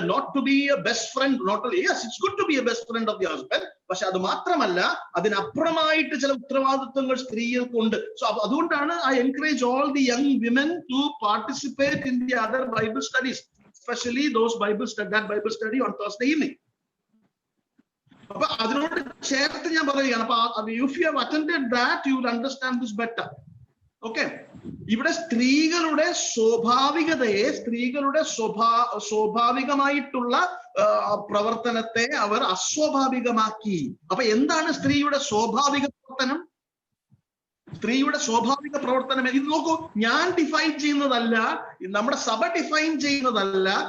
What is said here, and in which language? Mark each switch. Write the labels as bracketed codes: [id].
[en] Not to be a best friend, it's good to be a best friend of the husband. [ml] പക്ഷെ അത് മാത്രമല്ല, അതിനപ്പുറമായിട്ട് ചില ഉത്തരവാദിത്വങ്ങൾ സ്ത്രീകൾക്കുണ്ട്. So അതുകൊണ്ടാണ് [en] I encourage all the young women to participate in the other Bible studies, especially those Bible study on Thursday evening. [ml] അപ്പൊ അതിനോട് ചേർത്ത് ഞാൻ പറയുകയാണ്. അപ്പൊ [en] if you have attended that, you will understand this better. [ml] Okay, ഇവിടെ സ്ത്രീകളുടെ സ്വാഭാവികതയെ, സ്ത്രീകളുടെ സ്വാഭാവികമായിട്ടുള്ള പ്രവർത്തനത്തെ അവർ അസ്വാഭാവികമാക്കി. അപ്പൊ എന്താണ് സ്ത്രീയുടെ സ്വാഭാവിക പ്രവർത്തനം? സ്ത്രീയുടെ സ്വാഭാവിക പ്രവർത്തനം ഇത് നോക്കൂ, ഞാൻ ഡിഫൈൻ ചെയ്യുന്നതല്ല, നമ്മുടെ സഭ ഡിഫൈൻ ചെയ്യുന്നതല്ല.